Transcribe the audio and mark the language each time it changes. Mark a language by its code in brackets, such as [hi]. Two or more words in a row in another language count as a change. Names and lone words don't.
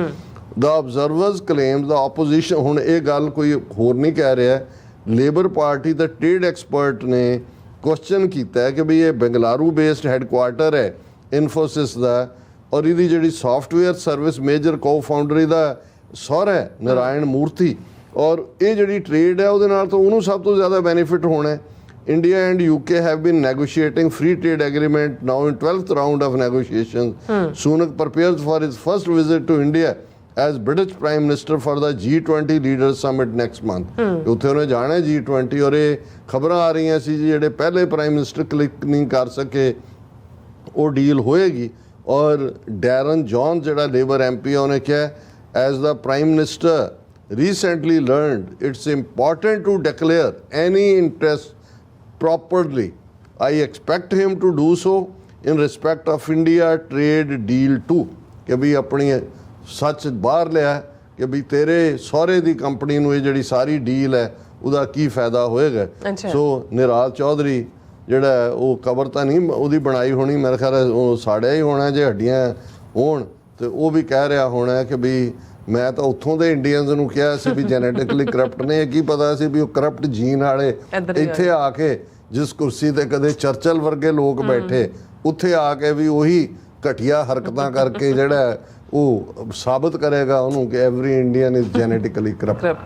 [en] The observers claim the opposition, [pa] ਹੁਣ ਇਹ ਗੱਲ ਕੋਈ ਹੋਰ ਨਹੀਂ ਕਹਿ ਰਿਹਾ, ਲੇਬਰ ਪਾਰਟੀ ਦਾ [en] trade expert [pa] ਨੇ ਕੁਐਸਚਨ ਕੀਤਾ ਹੈ ਕਿ ਵੀ ਇਹ ਬੰਗਲਾਰੂ [en] based headquarter [pa] ਹੈ ਇਨਫੋਸਿਸ ਦਾ, ਔਰ ਇਹਦੀ ਜਿਹੜੀ [en] software service major co founder [pa] ਇਹਦਾ ਸਹੁਰਾ ਹੈ ਨਾਰਾਇਣ ਮੂਰਤੀ, ਔਰ ਇਹ ਜਿਹੜੀ ਟ੍ਰੇਡ ਹੈ ਉਹਦੇ ਨਾਲ ਤਾਂ ਉਹਨੂੰ ਸਭ ਤੋਂ ਜ਼ਿਆਦਾ ਬੈਨੀਫਿਟ ਹੋਣਾ ਹੈ। [en] India and UK have been negotiating free trade agreement now in 12th round of negotiations. Sunak prepares for his first visit to India as British Prime Minister for the G20 Leaders Summit next month. [pa] ਉੱਥੇ ਉਹਨੇ ਜਾਣਾ G20, ਔਰ ਇਹ ਖਬਰਾਂ ਆ ਰਹੀਆਂ ਸੀ ਜਿਹੜੇ ਪਹਿਲੇ [en] prime minister [pa] ਕਲਿੱਕ ਨਹੀਂ ਕਰ ਸਕੇ ਉਹ ਡੀਲ ਹੋਏਗੀ। ਔਰ ਡੈਰਨ ਜੌਨ ਜਿਹੜਾ ਲੇਬਰ MP ਹੈ ਉਹਨੇ ਕਿਹਾ [en] as the Prime Minister recently learned it's important to declare any interest properly. I expect him to do so in respect of India trade deal too. [pa] ਕਿ ਵੀ ਆਪਣੀ ਸੱਚ ਬਾਹਰ ਲਿਆ ਕਿ ਵੀ ਤੇਰੇ ਸਹੁਰੇ ਦੀ ਕੰਪਨੀ ਨੂੰ ਇਹ ਜਿਹੜੀ ਸਾਰੀ ਡੀਲ ਹੈ ਉਹਦਾ ਕੀ ਫਾਇਦਾ ਹੋਏਗਾ। ਸੋ ਨਿਰਾਜ ਚੌਧਰੀ ਜਿਹੜਾ ਉਹ ਕਬਰ ਤਾਂ ਨਹੀਂ ਉਹਦੀ ਬਣਾਈ ਹੋਣੀ, ਮੇਰੇ ਖਿਆਲ ਉਹ ਸਾੜਿਆ ਹੀ ਹੋਣਾ ਜੇ ਹੱਡੀਆਂ ਹੋਣ, ਤੇ ਉਹ ਵੀ ਕਹਿ ਰਿਹਾ ਹੋਣਾ ਕਿ ਵੀ ਮੈਂ ਤਾਂ ਉੱਥੋਂ ਦੇ ਇੰਡੀਅਨਸ ਨੂੰ ਕਿਹਾ ਸੀ ਵੀ [en] genetically corrupt [pa] ਨੇ, ਕੀ ਪਤਾ ਸੀ ਵੀ ਉਹ [en] corrupt gene [pa] ਵਾਲੇ ਇੱਥੇ ਆ ਕੇ ਜਿਸ ਕੁਰਸੀ ਤੇ ਕਦੇ ਚਰਚਲ ਵਰਗੇ ਲੋਕ ਬੈਠੇ, ਉੱਥੇ ਆ ਕੇ ਵੀ ਉਹੀ ਘਟੀਆ ਹਰਕਤਾਂ ਕਰਕੇ ਜਿਹੜਾ ਉਹ ਸਾਬਤ ਕਰੇਗਾ ਉਹਨੂੰ ਕਿ [en] every Indian is genetically corrupt.